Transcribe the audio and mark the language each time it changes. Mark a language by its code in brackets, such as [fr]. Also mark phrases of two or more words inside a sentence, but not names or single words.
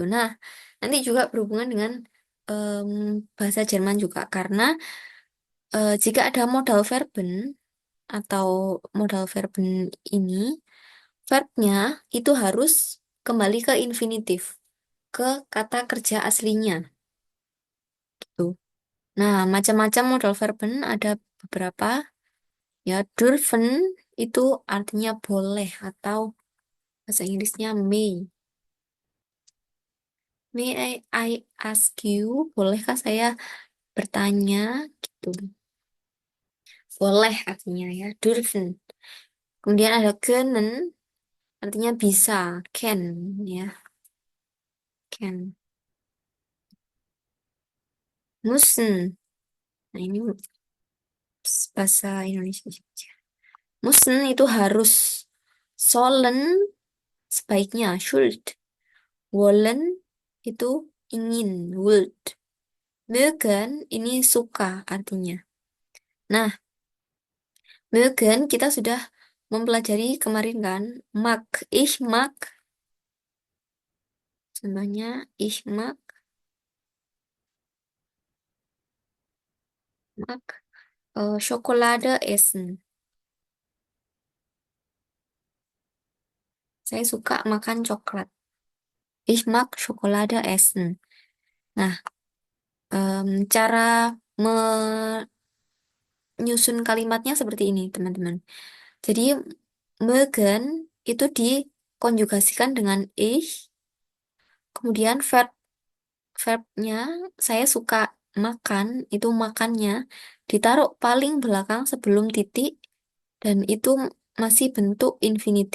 [id] Nah, nanti juga berhubungan dengan em, bahasa Jerman juga karena jika ada [de] modal verben [id] atau [de] modal verben [id] ini, verbnya itu harus kembali ke infinitif, ke kata kerja aslinya, gitu. Nah, macam-macam [de] modal verben [id] ada beberapa. Ya, dürfen itu artinya boleh atau bahasa Inggrisnya may. [en] May I ask you, [id] bolehkah saya bertanya gitu. Boleh artinya ya, dürfen. Kemudian ada können, artinya bisa, can ya, can. Müssen. Nah, ini bahasa Indonesia saja. Müssen itu harus. Sollen sebaiknya, should. Wollen itu ingin, would. Mögen ini suka artinya. Nah, mögen kita sudah mempelajari kemarin kan. [de] Mag, ich mag. [id] Contohnya, [de] ich mag Schokolade essen. [id] Saya suka makan coklat. [de] Ich mag Schokolade essen. [id] Nah, cara menyusun kalimatnya seperti ini, teman-teman. Jadi, mögen itu dikonjugasikan dengan ich, kemudian verbnya saya suka makan, itu makannya ditaruh paling belakang sebelum titik, dan itu masih bentuk infinitif.